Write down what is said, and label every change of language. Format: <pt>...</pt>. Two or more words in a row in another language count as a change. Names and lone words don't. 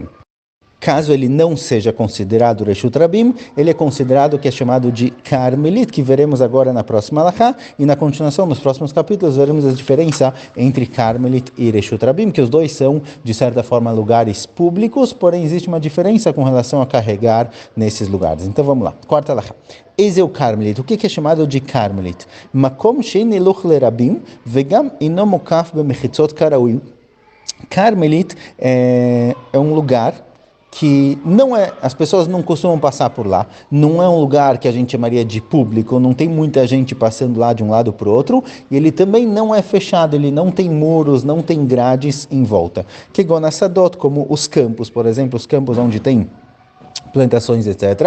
<pt>Caso ele não seja considerado</pt> <he>רשות רבים,</he> <pt>ele é considerado o que é chamado de Carmelit, que veremos agora na próxima Alachá, e na continuação, nos próximos capítulos, veremos a diferença entre Carmelit e</pt> <he>רשות רבים,</he> <pt>que os dois são, de certa forma, lugares públicos, porém existe uma diferença com relação a carregar nesses lugares. Então vamos lá, quarta Alachá. Esse é o Carmelit. O que é chamado de Carmelit?</pt> <he>מקום שאין הילוך לרבים, וגם אינו מוקף במחיצות כראוי.</he> <pt>Carmelit é um lugar que não é, as pessoas não costumam passar por lá, não é um lugar que a gente chamaria de público, não tem muita gente passando lá de um lado para o outro, e ele também não é fechado, ele não tem muros, não tem grades em volta. Que Gonassadot, como os campos, por exemplo, os campos onde tem plantações, etc.</pt>